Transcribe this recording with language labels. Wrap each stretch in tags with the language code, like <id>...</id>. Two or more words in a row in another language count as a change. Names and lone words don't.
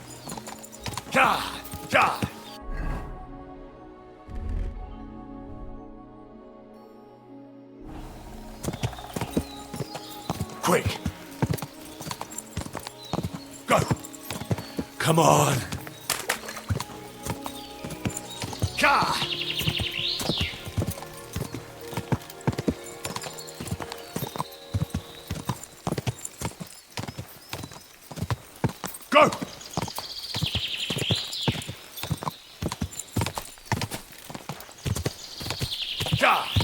<en>Ka! Ka! Quick! Go! Come on! Ka! Go! Ka!</en>